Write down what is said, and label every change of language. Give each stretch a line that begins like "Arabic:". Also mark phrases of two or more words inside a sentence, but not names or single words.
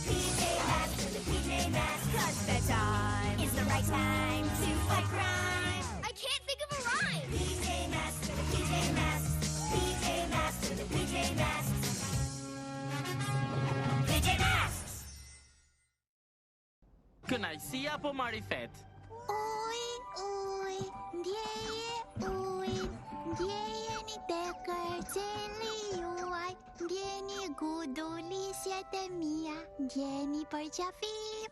English: PJ Masks for the PJ Masks. 'Cause the time is the right time to fight crime. I can't think of a rhyme. PJ Masks for the PJ Masks. PJ Masks for the PJ Masks. PJ Masks!
Albanian: Kënaqësi apo marifet? Uj, ndjeje, ndjejeni te kërceli juaj, ndjeni gudulisjet e mia, ndjeni për qafim.